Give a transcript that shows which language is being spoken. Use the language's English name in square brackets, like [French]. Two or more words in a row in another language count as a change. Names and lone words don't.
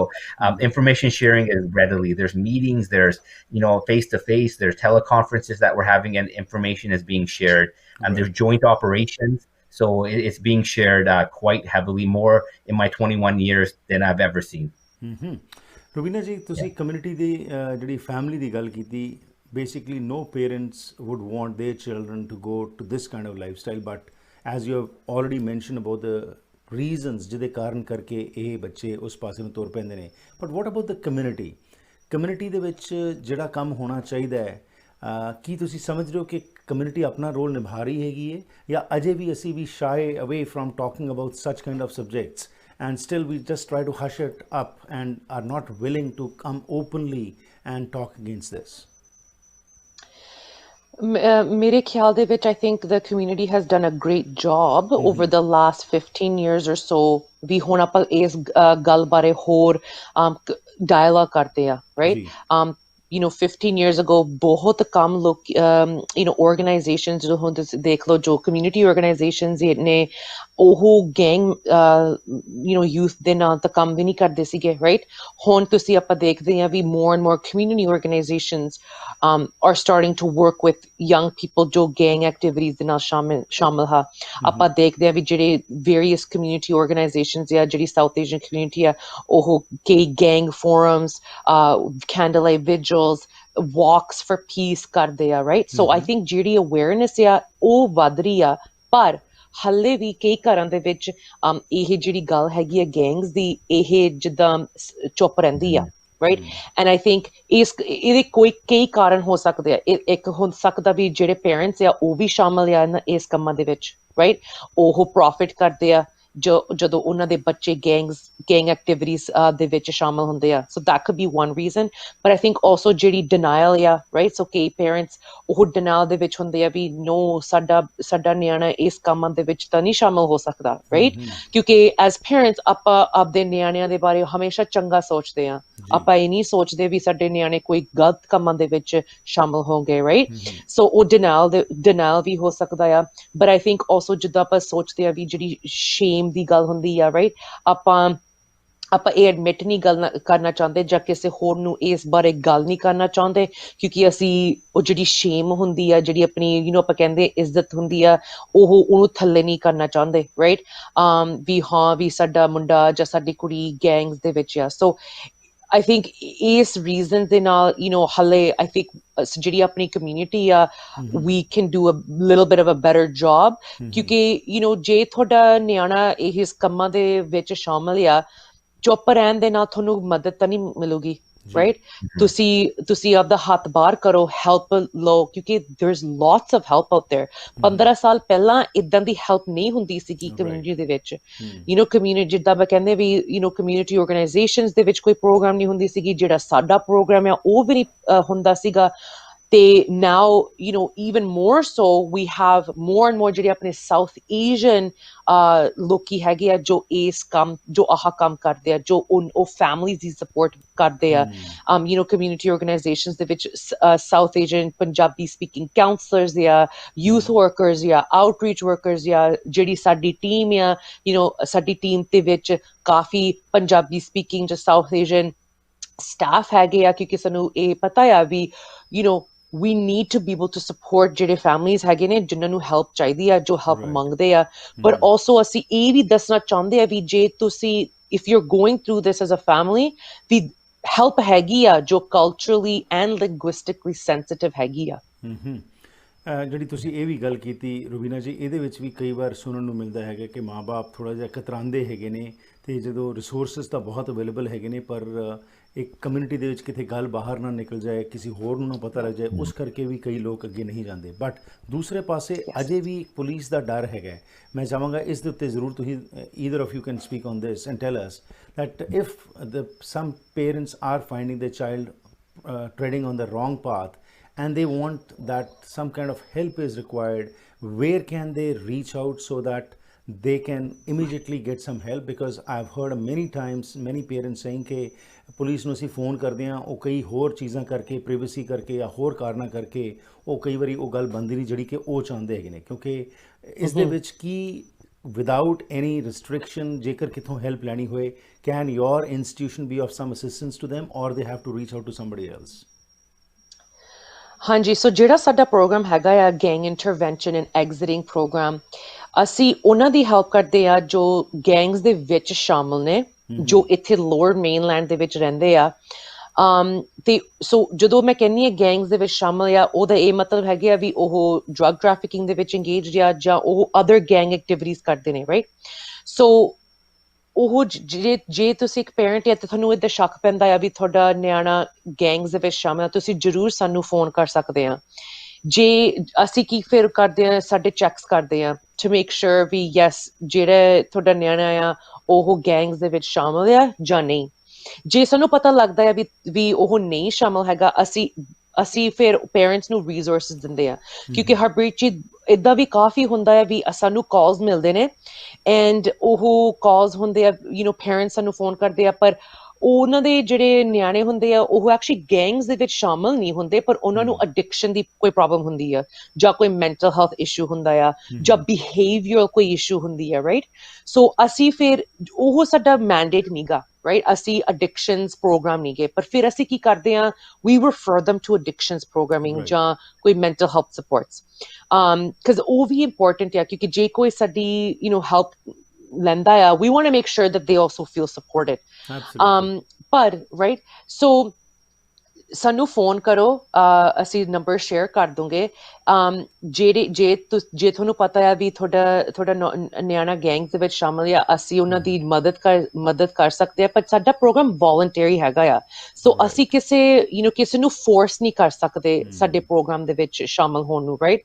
[English] Information sharing is readily. There's meetings, there's face to face, there's teleconferences that we're having, and information is being shared. And there's joint operations, so it's being shared quite heavily, more in my 21 years than I've ever seen. [Punjabi] Rubina ji, ਤੁਸੀਂ community ਦੀ ਜਿਹੜੀ family ਦੀ ਗੱਲ ਕੀਤੀ, [English] basically no parents would want their children to go to this kind of lifestyle, but as you have already mentioned about the reasons [Punjabi] ਜਿਹਦੇ ਕਾਰਨ ਕਰਕੇ ਇਹ ਬੱਚੇ ਉਸ ਪਾਸੇ ਨੂੰ ਤੁਰ ਪੈਂਦੇ ਨੇ, [English] but what about the community [Punjabi] ਦੇ ਵਿੱਚ ਜਿਹੜਾ ਕੰਮ ਹੋਣਾ ਚਾਹੀਦਾ ਹੈ, ਕੀ ਤੁਸੀਂ ਸਮਝ ਰਹੇ ਹੋ ਕਿ ਕਮਿਊਨਿਟੀ ਆਪਣਾ ਰੋਲ ਨਿਭਾ ਰਹੀ ਹੈਗੀ ਹੈ, ਜਾਂ ਅਜੇ ਵੀ ਅਸੀਂ ਵੀ [English] shy away from talking about such kind of subjects, and still we just try to hush it up and are not willing to come openly and talk against this? [Punjabi] ਮੇਰੇ ਖਿਆਲ ਦੇ ਵਿੱਚ [English] I think the community has done a great job over the last 15 years or so. [Punjabi] ਵੀ ਹੁਣ ਆਪਾਂ ਇਸ ਗੱਲ ਬਾਰੇ ਹੋਰ dialogue ਕਰਦੇ ਆ, [English] right? 15 years ago, [Punjabi] ਬਹੁਤ ਕੰਮ ਲੋਕ organizations ਜੋ ਹੁਣ ਤੁਸੀਂ ਦੇਖ ਲਓ, ਜੋ [English] community organizations [Punjabi] ਨੇ, ਉਹ [English] gang youth [Punjabi] ਦੇ ਨਾਲ ਤਾਂ ਕੰਮ ਵੀ ਨਹੀਂ ਕਰਦੇ ਸੀਗੇ, right? ਹੁਣ ਤੁਸੀਂ ਆਪਾਂ ਦੇਖਦੇ ਹਾਂ ਵੀ [English] more and more community organizations are starting to work with young people ਜੋ gang activities [Punjabi] ਦੇ ਨਾਲ ਸ਼ਾਮਲ ਹਾਂ. ਆਪਾਂ ਦੇਖਦੇ ਹਾਂ ਵੀ ਜਿਹੜੇ [English] various community organizations [Punjabi] ਆ, ਜਿਹੜੀ [English] South Asian community [Punjabi] ਆ, ਉਹ ਕਈ [English] gang forums, candlelight vigils, walks for peace [Punjabi] ਕਰਦੇ ਆ, [English] right? So I think [Punjabi] ਜਿਹੜੀ awareness ਆ ਉਹ ਵੱਧ ਰਹੀ ਆ, ਪਰ ਹਾਲੇ ਵੀ ਕਈ ਘਰਾਂ ਦੇ ਵਿੱਚ ਇਹ ਜਿਹੜੀ ਗੱਲ ਹੈਗੀ ਆ gangs ਦੀ, ਇਹ ਜਿੱਦਾਂ ਚੁੱਪ ਰਹਿੰਦੀ ਆ, [English] right? And I think [Punjabi] ਇਹਦੇ ਕਈ ਕਾਰਨ ਹੋ ਸਕਦੇ ਆ. ਇੱਕ ਹੋ ਸਕਦਾ ਵੀ ਜਿਹੜੇ parents ਆ ਉਹ ਵੀ ਸ਼ਾਮਲ ਆ ਇਸ ਕੰਮਾਂ ਦੇ ਵਿੱਚ, right? ਉਹ profit ਕਰਦੇ ਆ ਜਦੋਂ ਉਹਨਾਂ ਦੇ ਬੱਚੇ [English] gang activities [Punjabi] ਦੇ ਵਿੱਚ ਸ਼ਾਮਲ ਹੁੰਦੇ ਆ. [English] So that could be one reason. [Punjabi] But I think also ਜਿਹੜੀ denial ਆ, [English] right? So [Punjabi] ਕਈ parents ਉਹ denial ਦੇ ਵਿੱਚ ਹੁੰਦੇ ਆ ਵੀ no, ਸਾਡਾ ਨਿਆਣਾ ਇਸ ਕੰਮਾਂ ਦੇ ਵਿੱਚ ਤਾਂ ਨਹੀਂ ਸ਼ਾਮਲ ਹੋ ਸਕਦਾ, right? ਕਿਉਂਕਿ [English] as parents [Punjabi] ਆਪਾਂ ਆਪਦੇ ਨਿਆਣਿਆਂ ਦੇ ਬਾਰੇ ਹਮੇਸ਼ਾ ਚੰਗਾ ਸੋਚਦੇ ਆ. ਆਪਾਂ ਇਹ ਨਹੀਂ ਸੋਚਦੇ ਵੀ ਸਾਡੇ ਨਿਆਣੇ ਕੋਈ ਗਲਤ ਕੰਮਾਂ ਦੇ ਵਿੱਚ ਸ਼ਾਮਲ ਹੋਣਗੇ, right? So ਉਹ denial ਵੀ ਹੋ ਸਕਦਾ ਆ. [English] But I think also [Punjabi] ਜਿੱਦਾਂ ਆਪਾਂ ਸੋਚਦੇ ਆ ਵੀ ਜਿਹੜੀ shame ਦੀ ਗੱਲ ਹੁੰਦੀ ਆ, right? ਆਪਾਂ ਇਹ ਐਡਮਿਟ ਨਹੀਂ ਕਰਨਾ ਚਾਹੁੰਦੇ ਜਾਂ ਕਿਸੇ ਹੋਰ ਨੂੰ ਇਸ ਬਾਰੇ ਗੱਲ ਨਹੀਂ ਕਰਨਾ ਚਾਹੁੰਦੇ, ਕਿਉਂਕਿ ਅਸੀਂ ਉਹ ਜਿਹੜੀ ਸ਼ੇਮ ਹੁੰਦੀ ਆ, ਜਿਹੜੀ ਆਪਣੀ ਆਪਾਂ ਕਹਿੰਦੇ ਇੱਜ਼ਤ ਹੁੰਦੀ ਆ, ਉਹਨੂੰ ਥੱਲੇ ਨਹੀਂ ਕਰਨਾ ਚਾਹੁੰਦੇ, ਰਾਈਟ? ਵੀ ਹਾਂ ਵੀ ਸਾਡਾ ਮੁੰਡਾ ਜਾਂ ਸਾਡੀ ਕੁੜੀ ਗੈਂਗਸ ਦੇ ਵਿੱਚ ਆ. [English] so I think [Punjabi] ਇਸ ਰੀਜ਼ਨ ਦੇ ਨਾਲ ਹਾਲੇ [English] I think [Punjabi] ਜਿਹੜੀ ਆਪਣੀ ਕਮਿਊਨਿਟੀ ਆ, [English] we can do a little bit of a better job. [Punjabi] ਕਿਉਂਕਿ ਜੇ ਤੁਹਾਡਾ ਨਿਆਣਾ ਇਸ ਕੰਮਾਂ ਦੇ ਵਿੱਚ ਸ਼ਾਮਲ ਆ, ਚੁੱਪ ਰਹਿਣ ਦੇ ਨਾਲ ਤੁਹਾਨੂੰ ਮਦਦ ਤਾਂ ਨਹੀਂ ਮਿਲੂਗੀ, ਰਾਈਟ? ਤੁਸੀਂ ਆਪਦਾ ਹੱਥ ਬਾਹਰ ਕਰੋ, ਹੈਲਪ ਲਓ, ਕਿਉਂਕਿ [English] there's lots of help out there. [Punjabi] 15 ਸਾਲ ਪਹਿਲਾਂ ਇਦਾਂ ਦੀ ਹੈਲਪ ਨਹੀਂ ਹੁੰਦੀ ਸੀਗੀ ਕਮਿਊਨਿਟੀ ਦੇ ਵਿੱਚ. ਕਮਿਊਨਿਟੀ ਜਿੱਦਾਂ ਮੈਂ ਕਹਿੰਦੇ ਵੀ [English] community organizations [Punjabi] ਦੇ ਵਿੱਚ ਕੋਈ ਪ੍ਰੋਗਰਾਮ ਨਹੀਂ ਹੁੰਦੀ ਸੀਗੀ. ਜਿਹੜਾ ਸਾਡਾ ਪ੍ਰੋਗਰਾਮ ਆ ਉਹ ਵੀ ਨਹੀਂ ਹੁੰਦਾ ਸੀਗਾ. [English] now, even more so, we have more and more [Punjabi] ਜਿਹੜੇ ਆਪਣੇ South Asian ਲੋਕੀ ਹੈਗੇ ਆ ਜੋ ਆਹ ਕੰਮ ਕਰਦੇ ਆ, ਜੋ ਉਹ families ਦੀ support ਕਰਦੇ ਆ, community organizations ਦੇ ਵਿੱਚ [English] South Asian Punjabi speaking counselors [Punjabi] ਜਾਂ [English] youth workers [Punjabi] ਜਾਂ [English] outreach workers [Punjabi] ਜਾਂ ਜਿਹੜੀ ਸਾਡੀ team ਆ, ਸਾਡੀ team ਦੇ ਵਿੱਚ ਕਾਫੀ [English] Punjabi speaking [Punjabi] ਜਾਂ [English] South Asian staff [Punjabi] ਹੈਗੇ ਆ, ਕਿਉਂਕਿ ਸਾਨੂੰ ਇਹ ਪਤਾ ਆ ਵੀ [English] we need to be able to support [Punjabi] ਜਿਹੜੇ families ਹੈਗੇ ਨੇ ਜਿਨ੍ਹਾਂ ਨੂੰ help ਚਾਹੀਦੀ ਆ, ਜੋ help ਮੰਗਦੇ ਆ, [English] but also [Punjabi] ਅਸੀਂ ਇਹ ਵੀ ਦੱਸਣਾ ਚਾਹੁੰਦੇ ਆ ਵੀ ਜੇ ਤੁਸੀਂ [English] if you're going through this as a family, [Punjabi] ਵੀ help ਹੈਗੀ ਆ ਜੋ [English] culturally and linguistically sensitive [Punjabi] ਹੈਗੀ ਆ। ਜਿਹੜੀ ਤੁਸੀਂ ਇਹ ਵੀ ਗੱਲ ਕੀਤੀ ਰੁਬੀਨਾ ਜੀ, ਇਹਦੇ ਵਿੱਚ ਵੀ ਕਈ ਵਾਰ ਸੁਣਨ ਨੂੰ ਮਿਲਦਾ ਹੈਗਾ ਕਿ ਮਾਂ-ਬਾਪ ਥੋੜ੍ਹਾ ਜਿਹਾ ਕਤਰਾਉਂਦੇ ਹੈਗੇ ਨੇ, ਅਤੇ ਜਦੋਂ ਰਿਸੋਰਸਿਸ ਤਾਂ ਬਹੁਤ ਅਵੇਲੇਬਲ ਹੈਗੇ ਨੇ ਪਰ ਇੱਕ ਕਮਿਊਨਿਟੀ ਦੇ ਵਿੱਚ ਕਿਤੇ ਗੱਲ ਬਾਹਰ ਨਾ ਨਿਕਲ ਜਾਏ, ਕਿਸੇ ਹੋਰ ਨੂੰ ਨਾ ਪਤਾ ਲੱਗ ਜਾਏ, ਉਸ ਕਰਕੇ ਵੀ ਕਈ ਲੋਕ ਅੱਗੇ ਨਹੀਂ ਜਾਂਦੇ। ਬਟ ਦੂਸਰੇ ਪਾਸੇ ਅਜੇ ਵੀ ਪੁਲਿਸ ਦਾ ਡਰ ਹੈਗਾ। ਮੈਂ ਚਾਹਾਂਗਾ ਇਸ ਦੇ ਉੱਤੇ ਜ਼ਰੂਰ ਤੁਸੀਂ [English] either of you can speak on this and tell us that if some parents are finding their child treading on the wrong path and they want that some kind of help is required, where can they reach out so that they can immediately get some help? Because I've heard many times many parents saying [Punjabi] ਕਿ ਪੁਲਿਸ ਨੂੰ ਅਸੀਂ ਫੋਨ ਕਰਦੇ ਹਾਂ, ਉਹ ਕਈ ਹੋਰ ਚੀਜ਼ਾਂ ਕਰਕੇ, ਪ੍ਰਾਈਵੇਸੀ ਕਰਕੇ ਜਾਂ ਹੋਰ ਕਾਰਨਾਂ ਕਰਕੇ ਉਹ ਕਈ ਵਾਰੀ ਉਹ ਗੱਲ ਬਣਦੀ ਨਹੀਂ ਜਿਹੜੀ ਕਿ ਉਹ ਚਾਹੁੰਦੇ ਹੈਗੇ ਨੇ, ਕਿਉਂਕਿ ਇਸ ਦੇ ਵਿੱਚ ਕੀ [English] without any restriction [Punjabi] ਜੇਕਰ ਕਿੱਥੋਂ ਹੈਲਪ ਲੈਣੀ ਹੋਏ, [English] can your institution be of some assistance to them or they have to reach out to somebody else? [Punjabi] ਹਾਂਜੀ, ਸੋ ਜਿਹੜਾ ਸਾਡਾ ਪ੍ਰੋਗਰਾਮ ਹੈਗਾ ਆ [English] gang intervention and exiting program, [Punjabi] ਅਸੀਂ ਉਹਨਾਂ ਦੀ ਹੈਲਪ ਕਰਦੇ ਆ ਜੋ ਗੈਂਗਸ ਦੇ ਵਿੱਚ ਸ਼ਾਮਲ ਨੇ, ਜੋ ਇੱਥੇ ਲੋਅਰ ਮੇਨਲੈਂਡ ਦੇ ਵਿੱਚ ਰਹਿੰਦੇ ਆ। ਤੇ ਸੋ ਜਦੋਂ ਮੈਂ ਕਹਿੰਦੀ ਹਾਂ ਗੈਂਗਸ ਦੇ ਵਿੱਚ ਸ਼ਾਮਲ ਆ, ਉਹਦਾ ਇਹ ਮਤਲਬ ਹੈਗਾ ਵੀ ਉਹ [English] drug trafficking [Punjabi] ਦੇ ਵਿੱਚ ਇੰਗੇਜਡ ਆ ਜਾਂ ਉਹ [English] other gang activities [Punjabi] ਕਰਦੇ ਨੇ, ਰਾਈਟ? ਸੋ ਉਹ ਜੇ ਤੁਸੀਂ ਇੱਕ ਪੇਰੈਂਟ ਆ ਤੇ ਤੁਹਾਨੂੰ ਇਹਦਾ ਸ਼ੱਕ ਪੈਂਦਾ ਆ ਵੀ ਤੁਹਾਡਾ ਨਿਆਣਾ ਗੈਂਗਸ ਦੇ ਵਿੱਚ ਸ਼ਾਮਲ ਆ, ਤੁਸੀਂ ਜ਼ਰੂਰ ਸਾਨੂੰ ਫੋਨ ਕਰ ਸਕਦੇ ਆ। ਜੇ ਅਸੀਂ ਕੀ ਫਿਰ ਕਰਦੇ ਆ, ਸਾਡੇ ਚੈੱਕਸ ਕਰਦੇ ਆ [English] to make sure [Punjabi] ਵੀ ਯੈਸ ਜਿਹੜਾ ਤੁਹਾਡਾ ਨਿਆਣਾ ਆ ਉਹ ਗੈਂਗਸ ਦੇ ਵਿੱਚ ਸ਼ਾਮਲ ਆ ਜਾਂ ਨਹੀਂ। ਜੇ ਸਾਨੂੰ ਪਤਾ ਲੱਗਦਾ ਆ ਵੀ ਉਹ ਨਹੀਂ ਸ਼ਾਮਲ ਹੈਗਾ, ਅਸੀਂ ਫਿਰ ਪੇਰੈਂਟਸ ਨੂੰ ਰਿਸੋਰਸਿਸ ਦਿੰਦੇ ਆ, ਕਿਉਂਕਿ ਹਰਪ੍ਰੀਤ ਜੀ ਇੱਦਾਂ ਵੀ ਕਾਫੀ ਹੁੰਦਾ ਆ ਵੀ ਸਾਨੂੰ ਕਾਲਸ ਮਿਲਦੇ ਨੇ ਐਂਡ ਉਹ ਕਾਲਸ ਹੁੰਦੇ ਆ, ਪੇਰੈਂਟਸ ਸਾਨੂੰ ਫੋਨ ਕਰਦੇ ਆ, ਪਰ ਉਹਨਾਂ ਦੇ ਜਿਹੜੇ ਨਿਆਣੇ ਹੁੰਦੇ ਆ ਉਹ ਐਕਚੁਅਲੀ ਗੈਂਗਸ ਦੇ ਵਿੱਚ ਸ਼ਾਮਲ ਨਹੀਂ ਹੁੰਦੇ, ਪਰ ਉਹਨਾਂ ਨੂੰ ਅਡਿਕਸ਼ਨ ਦੀ ਕੋਈ ਪ੍ਰੋਬਲਮ ਹੁੰਦੀ ਆ ਜਾਂ ਕੋਈ [English] mental health issue [Punjabi] ਹੁੰਦਾ ਆ ਜਾਂ ਬਿਹੇਵੀਅਰਲ ਕੋਈ ਇਸ਼ੂ ਹੁੰਦੀ ਆ, ਰਾਈਟ? ਸੋ ਅਸੀਂ ਫਿਰ ਉਹ ਸਾਡਾ ਮੈਂਡੇਟ ਨੀਗਾ, ਰਾਈਟ? ਅਸੀਂ [English] addictions program [Punjabi] ਨਹੀਂ ਗਏ, ਪਰ ਫਿਰ ਅਸੀਂ ਕੀ ਕਰਦੇ ਹਾਂ, [English] we refer them to addictions programming [Punjabi] ਜਾਂ ਕੋਈ [English] mental health supports, because [Punjabi] ਉਹ ਵੀ [English] important [Punjabi] ਆ, ਕਿਉਂਕਿ ਜੇ ਕੋਈ ਸਾਡੀ [English] help [Punjabi] ਲੈਂਦਾ ਆ, [English] we want to make sure that they also feel supported. [Punjabi] ਪਰ [English] right, so [Punjabi] ਸਾਨੂੰ ਫੋਨ ਕਰੋ, ਅਸੀਂ ਨੰਬਰ ਸ਼ੇਅਰ ਕਰ ਦੂੰਗੇ। ਜੇ ਤੁਹਾਨੂੰ ਪਤਾ ਆ ਵੀ ਤੁਹਾਡਾ ਨਿਆਣਾ ਗੈਂਗਸ ਦੇ ਵਿੱਚ ਸ਼ਾਮਲ ਆ, ਅਸੀਂ ਉਹਨਾਂ ਦੀ ਮਦਦ ਕਰ ਸਕਦੇ ਆ, ਪਰ ਸਾਡਾ ਪ੍ਰੋਗਰਾਮ ਵੋਲੰਟਰੀ ਹੈਗਾ ਆ, ਸੋ ਅਸੀਂ ਕਿਸੇ ਨੂੰ ਫੋਰਸ ਨਹੀਂ ਕਰ ਸਕਦੇ ਸਾਡੇ ਪ੍ਰੋਗਰਾਮ ਦੇ ਵਿੱਚ ਸ਼ਾਮਲ ਹੋਣ ਨੂੰ, ਰਾਈਟ?